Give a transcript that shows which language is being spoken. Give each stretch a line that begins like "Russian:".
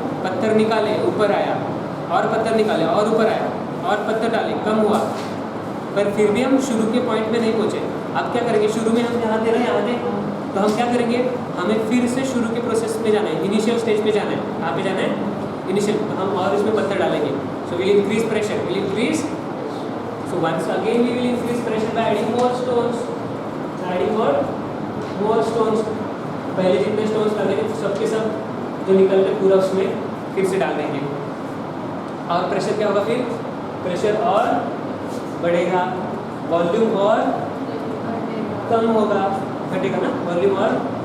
Hindi: पत्थर निकाले, ऊपर आया, और पत्थर निकाले, और ऊपर आया, और पत्थर डाले, कम हुआ, पर फिर भी हम शुरू के पॉइंट में नहीं पहुंचे। अब क्या करेंगे? शुरू में हम यहाँ थे ना, यहाँ थे, तो हम क्या करेंगे? हमें फिर से शुरू के प्रोसेस में जाना है, इनिशियल स्टेज में जाना है। कहाँ पे जाना है? इनिशियल। तो हम और इसमें पत्थर डालेंगे,
English: So will increase pressure, will increase. So once again we will increase pressure by adding more stones. Adding more stones.
Hindi: पहले जितने stones लगे थे सबके सब जो निकल के पूरा उसमें फिर से डाल देंगे। और प्रेशर क्या होगा? फिर प्रेशर और बढ़ेगा, वॉल्यूम और कम होगा, घटेगा ना, वॉल्यूम और